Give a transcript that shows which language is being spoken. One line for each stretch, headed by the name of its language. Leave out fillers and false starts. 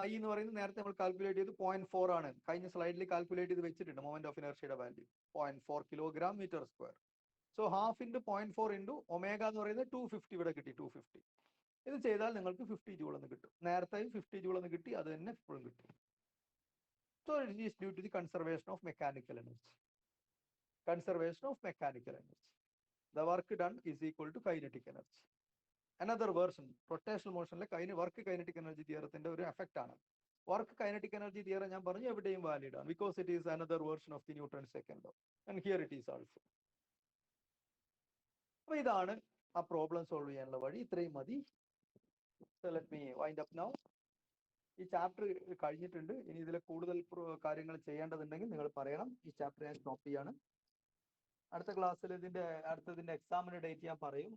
Malayalam: I എന്ന് പറയുന്നത് നേരത്തെ നമ്മൾ കാൽക്കുലേറ്റ് ചെയ്ത് 0.4 ആണ്. കഴിഞ്ഞ സ്ലൈഡിൽ കാൽക്കുലേറ്റ് ചെയ്ത് വെച്ചിട്ടുണ്ട് moment of ഇനർഷ്യയുടെ value 0.4 kilogram metre square. So half into 0.4 into omega എന്ന് പറയുന്നത് 250 ഇവിടെ കിട്ടി, 250. ഇത് ചെയ്താൽ നിങ്ങൾക്ക് 50 ജൂൾ എന്ന് കിട്ടും. നേരത്തെ 50 ജൂൾ എന്ന് കിട്ടി, അത് തന്നെ ഇപ്പോഴും കിട്ടി.
English: So it is due to the conservation of mechanical energy. Conservation of mechanical energy. The work done is equal to kinetic energy. Another version, rotational motion work kinetic energy theorem
Malayalam: ഒരു effect ആണ്.
English: Work kinetic energy theorem
Malayalam: ഞാൻ പറഞ്ഞു എവിടെയും
English: valid ആണ്, because it is another version of the Newton's second law, and here it is also.
Malayalam: അപ്പൊ ഇതാണ് ആ problem solve ചെയ്യാനുള്ള വഴി. ഇത്രയും മതി.
English: Let me wind up now.
Malayalam: ഈ ചാപ്റ്റർ കഴിഞ്ഞിട്ടുണ്ട്. ഇനി ഇതിൽ കൂടുതൽ കാര്യങ്ങൾ ചെയ്യേണ്ടതുണ്ടെങ്കിൽ നിങ്ങൾ പറയണം. ഈ ചാപ്റ്റർ ഞാൻ സ്റ്റോപ്പ് ചെയ്യാണ്. അടുത്ത ക്ലാസ്സിൽ ഇതിന്റെ എക്സാമിന്റെ ഡേറ്റ് ഞാൻ പറയും.